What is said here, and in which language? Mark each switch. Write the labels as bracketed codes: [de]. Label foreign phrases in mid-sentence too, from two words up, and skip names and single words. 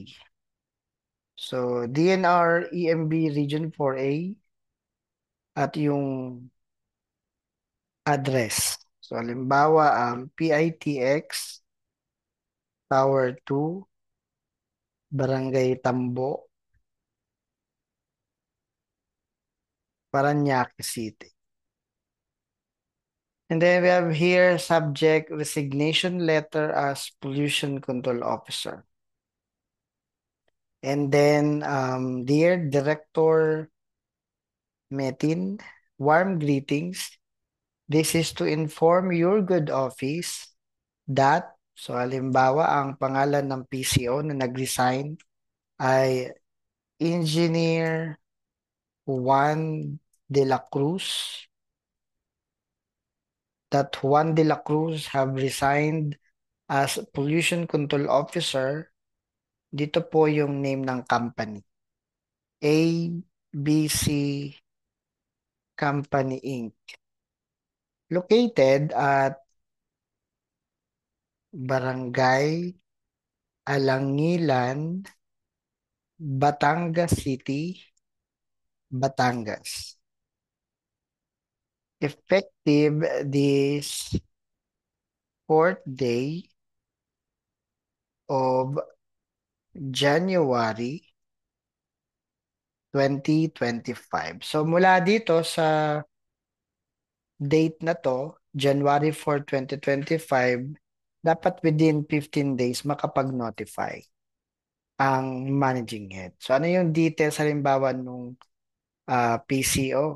[tl] So, DNR EMB Region 4A at yung address. So, halimbawa, PITX Tower 2, Barangay Tambo, Parañaque City. [en] And then we have here subject resignation letter as pollution control officer. And then, dear Director Metin, warm greetings. This is to inform your good office that, so [tl] halimbawa, ang pangalan ng PCO na nag-resign ay [en] Engineer Juan de la Cruz, that Juan de la Cruz have resigned as Pollution Control Officer. [tl] Dito po yung name ng company. ABC Company Inc. [en] Located at Barangay Alangilan, Batangas City, Batangas. Effective this fourth day of January 2025. [tl] So mula dito sa date na to, January 4, 2025, dapat within 15 days makapag-notify ang managing head. So ano yung details halimbawa nung PCO?